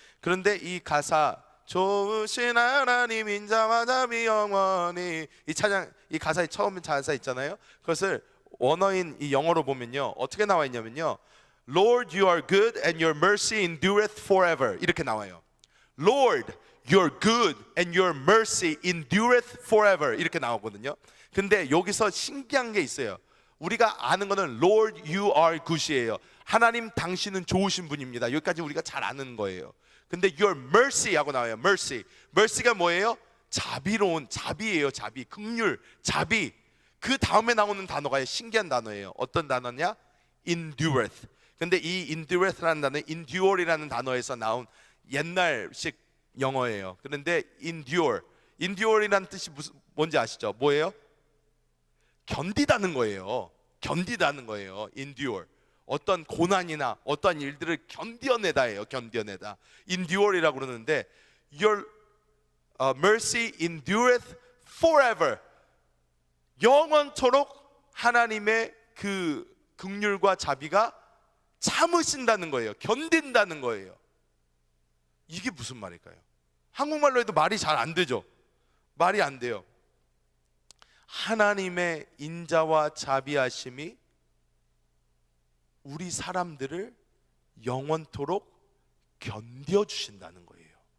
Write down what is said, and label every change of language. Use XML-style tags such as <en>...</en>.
<ko>그런데 이 가사, 좋으신 하나님 인자와 자비 영원히, 이 찬양, 이 가사의 처음 가사 있잖아요. 그것을 원어인 이 영어로 보면요, 어떻게 나와 있냐면요,</ko> <en>Lord, you are good and your mercy endureth forever,</en> <ko>이렇게 나와요.</ko> <en>Lord, you're good and your mercy endureth forever,</en> <ko>이렇게 나오거든요. 근데 여기서 신기한 게 있어요. 우리가 아는 거는</ko> <en>Lord, you are good</en> <ko>이에요. 하나님 당신은 좋으신 분입니다. 여기까지 우리가 잘 아는 거예요. 근데 your mercy 하고 나와요. mercy가 뭐예요? 자비로운, 자비예요. 자비, 긍휼, 자비. 그 다음에 나오는 단어가 신기한 단어예요. 어떤 단어냐? endureth. 근데 이 endureth라는 단어, endure이라는 단어에서 나온 옛날식 영어예요. 그런데 endure이라는 뜻이 뭔지 아시죠? 뭐예요? 견디다는 거예요. 견디다는 거예요. endure. 어떤 고난이나 어떤 일들을 견뎌내다예요. 견뎌내다.</ko> <en>endure</en> <ko>이라고 그러는데</ko> <en>your mercy endureth forever.</en> <ko>영원토록 하나님의 그 긍휼과 자비가 참으신다는 거예요. 견딘다는 거예요. 이게 무슨 말일까요? 한국말로 해도 말이 잘 안 되죠. 말이 안 돼요. 하나님의 인자와 자비하심이 우리 사람들을 영원토록 견뎌주신다는 거예요.</ko>